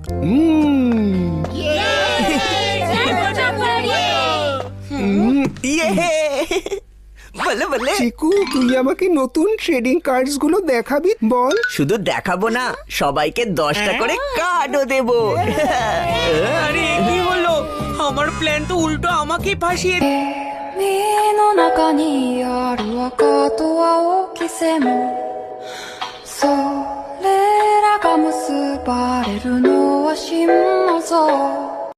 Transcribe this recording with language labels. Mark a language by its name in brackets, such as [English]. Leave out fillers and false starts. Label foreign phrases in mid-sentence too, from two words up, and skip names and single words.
[Bangla] ইয়ে! বলে বলে চিকু, তুই আমাকে নতুন ট্রেডিং কার্ডস গুলো দেখাবি? বল। শুধু দেখাবো না, সবাইকে 10টা করে কার্ডও দেবো। আরে এ কি হলো? আমার প্ল্যান তো উল্টো আমাকেই ফাঁসিয়ে [Japanese] 海の中にある赤と青き線それらが結ばれるのは心の像